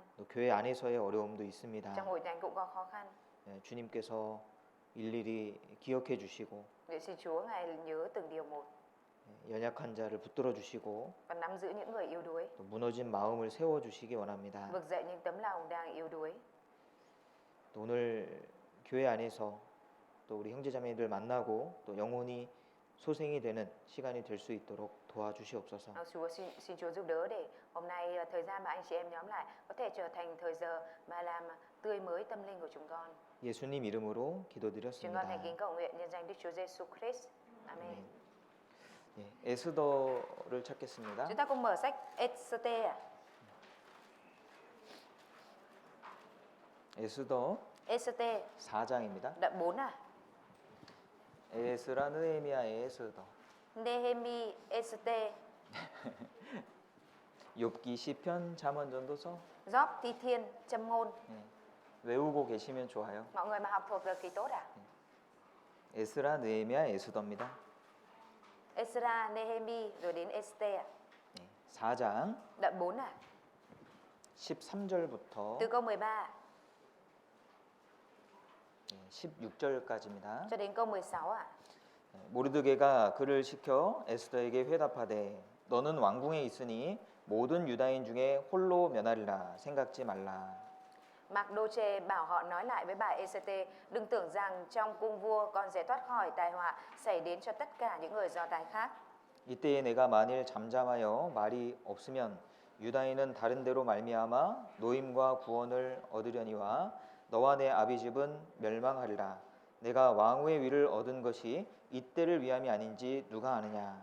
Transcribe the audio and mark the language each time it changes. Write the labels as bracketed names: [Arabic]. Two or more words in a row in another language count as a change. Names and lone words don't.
[Korean] 또 교회 안에서의 어려움도 있습니다. [Vietnamese] trong hội thánh cũng có khó khăn. [Korean] 주님께서 일일이 기억해 주시고 [Vietnamese] Để xin Chúa Ngài nhớ từng điều một [Korean] 연약한 자를 붙들어 주시고 [Vietnamese] và nắm giữ những người yếu đuối, [Korean] 또 무너진 마음을 세워 주시기 원합니다. [Vietnamese] vực dậy những tấm lòng đang yếu đuối. [Korean] 또 오늘 교회 안에서 또 우리 형제자매들 만나고 또 영혼이 소생이 되는 시간이 될 수 있도록 도와주시옵소서. [Vietnamese] Chúa xin Chúa giúp đỡ để hôm nay thời gian mà anh chị em nhóm lại có thể trở thành thời giờ mà làm tươi mới tâm linh của chúng con. [Korean] 예수님 이름으로 [Vietnamese] Chúng con [Korean] 기도드렸습니다. [Vietnamese] thành kính cầu nguyện nhân danh Đức Chúa Giêsu Christ. [Korean] Amen. 예, 에스더를 찾겠습니다. [Vietnamese] Chúng ta cùng mở sách Ê-sơ-tê ạ. [Korean] 에스더 [Vietnamese] Ê-sơ-tê [Korean] 4장입니다. [Vietnamese] đoạn 4 à? [Korean] 에스라 느헤미야 에스더. [Vietnamese] Nehemi Ê-sơ-tê, [Korean] 욥기 시편 잠언 전도서 [Vietnamese] Gióp Thi Thiên Châm Ngôn. [Korean] 외우고 계시면 좋아요. [Vietnamese] Mọi người mà học thuộc được thì tốt ạ. [Korean] 에스라 느헤미야 에스더입니다. [Vietnamese] Esra, Nehemi rồi đến Esther ạ. [Korean] 4장 [Vietnamese] Đoạn 4 ạ. [Korean] 13절부터 [Vietnamese] Từ câu 13 [Korean] 16절까지입니다. [Vietnamese] cho đến câu 16 ạ. [Korean] 모르드게가 그를 시켜 에스더에게 회답하되 너는 왕궁에 있으니 모든 유다인 중에 홀로 면하리라 생각지 말라. [Vietnamese] Mardoche bảo họ nói lại với bà Esete, đừng tưởng rằng trong cung vua con sẽ thoát khỏi tai họa xảy đến cho tất cả những người Do Thái khác. [Korean] 이때에 내가 만일 잠잠하여 말이 없으면 유다인은 다른 데로 말미암아 노임과 구원을 얻으려니와 너와 내 아비 집은 멸망하리라. 내가 왕후의 위를 얻은 것이 이때를 위함이 아닌지 누가 아느냐.